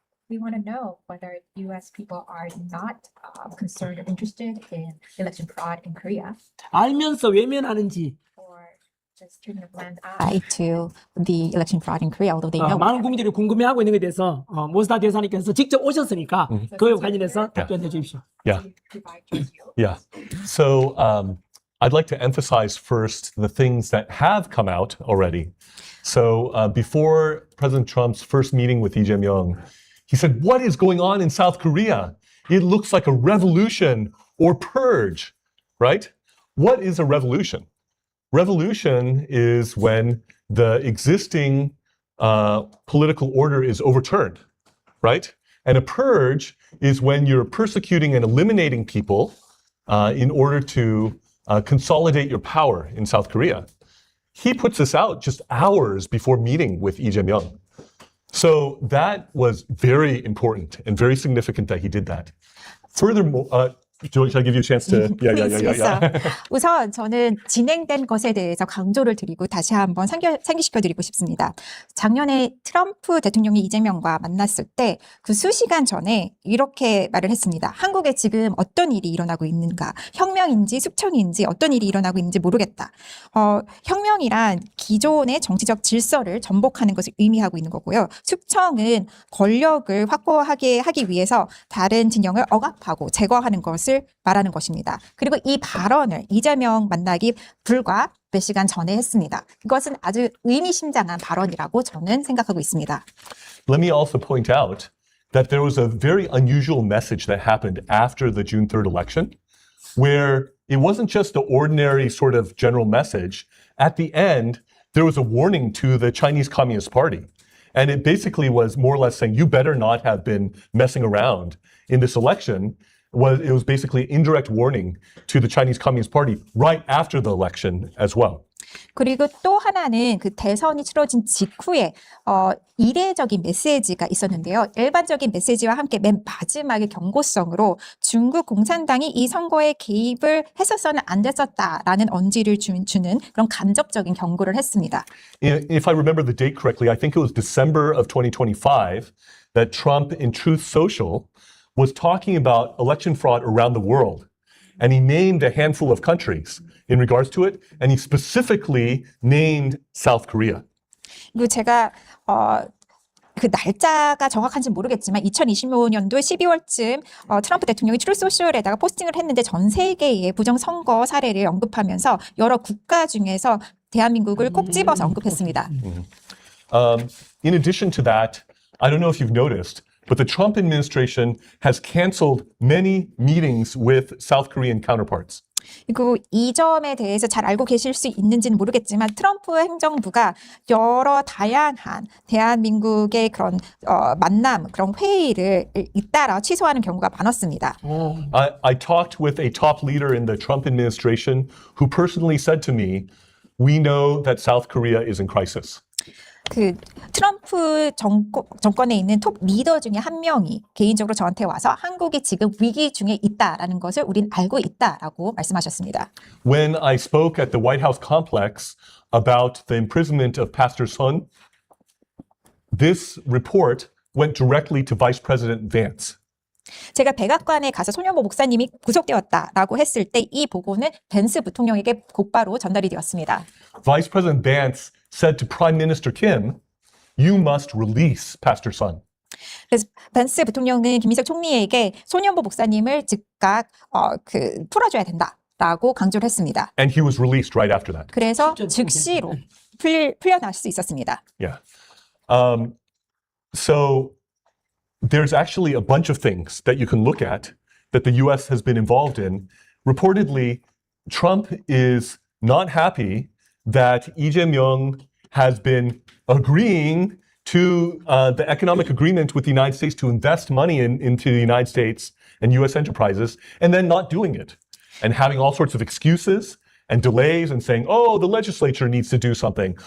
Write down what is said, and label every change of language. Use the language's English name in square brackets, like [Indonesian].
[English] We want to know whether U.S. people are not concerned or interested in election fraud in Korea, [Korean] 알면서 외면하는지 [English] or just turning a blind eye to the election fraud in Korea, although they know. [Korean] 많은 국민들이 궁금해하고 있는 것에 대해서 모스타 대사님께서 직접 오셨으니까 그에 관련해서 답변해 주십시오. [English] Yeah. Yeah. So I'd like to emphasize first the things that have come out already. So before President Trump's first meeting with Lee Jae-myung, he said, "What is going on in South Korea? It looks like a revolution or purge," right? What is a revolution? Revolution is when the existing political order is overturned, right? And a purge is when you're persecuting and eliminating people in order to consolidate your power in South Korea. He puts this out just hours before meeting with Lee Jae-myung. So that was very important and very significant that he did that. Furthermore, shall I give you a chance to? Yeah. [Korean] 우선 저는 진행된 것에 대해서 강조를 드리고 다시 한번 상기시켜드리고 싶습니다. 작년에 트럼프 대통령이 이재명과 만났을 때 그 수시간 전에 이렇게 말을 했습니다. 한국에 지금 어떤 일이 일어나고 있는가? 혁명인지 숙청인지 어떤 일이 일어나고 있는지 모르겠다. 혁명이란 기존의 정치적 질서를 전복하는 것을 의미하고 있는 거고요. 숙청은 권력을 확보하게 하기 위해서 다른 진영을 억압하고 제거하는 것을 말하는 것입니다. 그리고 이 발언을 이재명 만나기 불과 몇 시간 전에 했습니다. 이것은 아주 의미심장한 발언이라고 저는 생각하고 있습니다. [English] Let me also point out that there was a very unusual message that happened after the June 3rd election, where it wasn't just an ordinary sort of general message. At the end, there was a warning to the Chinese Communist Party. And it basically was more or less saying, you better not have been messing around in this election. It was basically an indirect warning to the Chinese Communist Party right after the election as well. [Korean] 그리고 또 하나는 그 대선이 치러진 직후에 이례적인 메시지가 있었는데요. 일반적인 메시지와 함께 맨 마지막에 경고성으로 중국 공산당이 이 선거에 개입을 했었어는 안 됐었다라는 언지를 주는 그런 간접적인 경고를 했습니다. [English] If I remember the date correctly, I think it was December of 2025 that Trump in Truth Social was talking about election fraud around the world. And he named a handful of countries in regards to it. And he specifically named South Korea. [Korean] 그리고 제가 그 날짜가 정확한지 모르겠지만 2025년도 12월쯤 트럼프 대통령이 트루 소셜에다가 포스팅을 했는데 전 세계의 부정선거 사례를 언급하면서 여러 국가 중에서 대한민국을 꼭 집어서 언급했습니다. [English] In addition to that, I don't know if you've noticed, but the Trump administration has canceled many meetings with South Korean counterparts. [Korean] 그리고 이 점에 대해서 잘 알고 계실 수 있는지는 모르겠지만 트럼프 행정부가 여러 다양한 대한민국의 그런 만남, 그런 회의를 잇따라 취소하는 경우가 많았습니다. [English] I talked with a top leader in the Trump administration who personally said to me, "We know that South Korea is in crisis." [Korean] 그 트럼프 정권에 있는 톱 리더 중에 한 명이 개인적으로 저한테 와서 한국이 지금 위기 중에 있다라는 것을 우린 알고 있다라고 말씀하셨습니다. [English] When I spoke at the White House complex about the imprisonment of Pastor Sun, this report went directly to Vice President Vance. [Korean] 제가 백악관에 가서 손현보 목사님이 구속되었다라고 했을 때 이 보고는 벤스 부통령에게 곧바로 전달이 되었습니다. [English] Vice President Vance said to Prime Minister Kim, "You must release Pastor Sun." [Korean] 그래서 벤스 부통령은 김민석 총리에게 손현보 목사님을 즉각 풀어줘야 된다. 라고 강조를 했습니다. [English] And he was released right after that. [Korean] 그래서 실제로 즉시로 풀려날 수 있었습니다. [English] Yeah. So there's actually a bunch of things that you can look at that the US has been involved in. Reportedly, Trump is not happy that Lee Jae-myung has been agreeing to the economic agreement with the United States to invest money into the United States and US enterprises, and then not doing it, and having all sorts of excuses and delays and saying, oh, the legislature needs to do something.